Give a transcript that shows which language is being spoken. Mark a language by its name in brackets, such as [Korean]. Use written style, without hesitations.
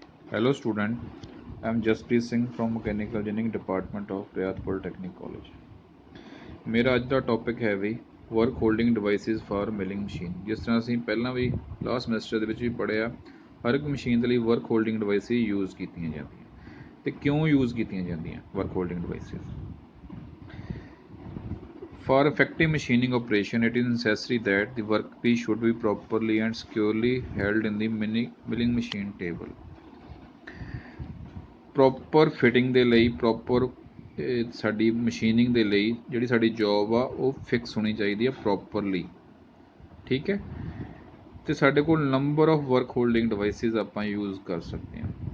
[English] Hello student, I am Jaspreet Singh from Mechanical Engineering Department of Riyadh Polytechnic College। [Punjabi] ਮੇਰਾ ਅੱਜ ਦਾ topic ਹੈ ਵੀ [English] Work holding devices for milling machine. [Punjabi] ਜਿਸ ਤਰ੍ਹਾਂ ਅਸੀਂ ਪਹਿਲਾਂ ਵੀ ਲਾਸਟ ਸਮੈਸਟਰ ਦੇ ਵਿੱਚ ਵੀ ਪੜ੍ਹਿਆ, ਹਰ ਇੱਕ ਮਸ਼ੀਨ ਦੇ ਲਈ ਵਰਕ ਹੋਲਡਿੰਗ ਡਿਵਾਈਸਿਸ ਯੂਜ਼ ਕੀਤੀਆਂ ਜਾਂਦੀਆਂ ਤੇ ਕਿਉਂ ਯੂਜ਼ ਕੀਤੀਆਂ ਜਾਂਦੀਆਂ work holding devices. [English] For effective machining operation, it is necessary that the workpiece should be properly and securely held in the milling machine table। [Punjabi] Proper fitting ਦੇ ਲਈ, proper ਸਾਡੀ machining ਦੇ ਲਈ ਜਿਹੜੀ ਸਾਡੀ ਜੋਬ ਆ ਉਹ ਫਿਕਸ ਹੋਣੀ ਚਾਹੀਦੀ ਆ ਪ੍ਰੋਪਰਲੀ, ਠੀਕ ਹੈ। ਅਤੇ ਸਾਡੇ ਕੋਲ number of work holding devices ਆਪਾਂ ਯੂਜ਼ ਕਰ ਸਕਦੇ ਹਾਂ।